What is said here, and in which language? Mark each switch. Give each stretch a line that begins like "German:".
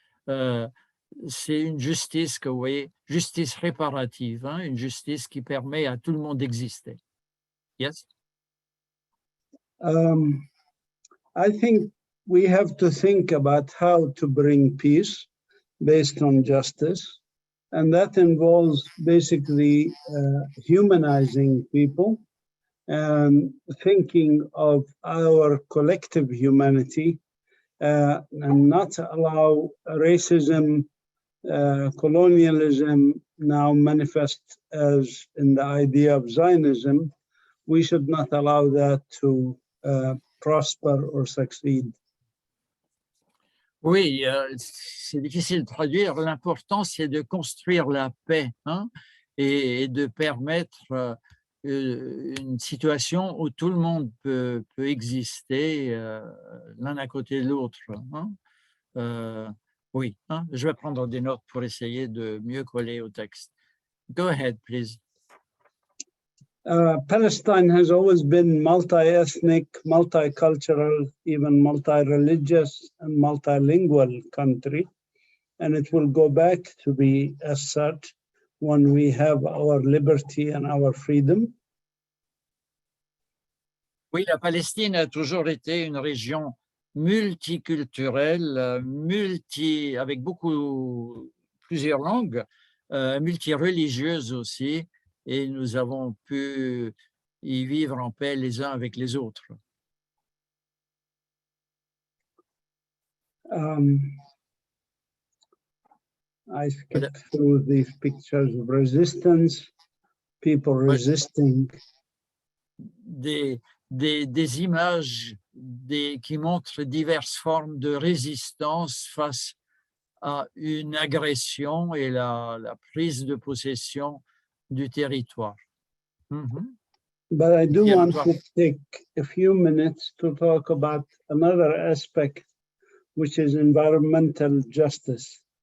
French: C'est une justice que vous voyez, justice réparative, hein, une justice qui permet à tout le monde d'exister.
English: Yes? I think we have to think about how to bring peace based on justice. And that involves basically humanizing people and thinking of our collective humanity and not allow racism, colonialism now manifest as in the idea of Zionism. We should not allow that to prosper or succeed.
French: Oui, c'est difficile de traduire. L'important, c'est de construire la paix, hein, et de permettre une situation où tout le monde peut exister l'un à côté de l'autre, hein. Oui, hein, je vais prendre des notes pour essayer de mieux coller au texte.
English: Go ahead, please. Palestine has always been multi-ethnic, multicultural, even multi-religious and multilingual country, and it will go back to be as such when we have our liberty and our freedom.
French: Oui, la Palestine a toujours été une région multiculturelle, avec plusieurs langues, multireligieuse aussi, et nous avons pu y vivre en paix les uns avec les autres.
English: I skipped through these pictures of resistance, people resisting.
French: Des images qui montrent diverses formes de résistance face à une agression et la prise de possession du territoire.
English: But I do want to take a few minutes to talk about another aspect, which is environmental justice.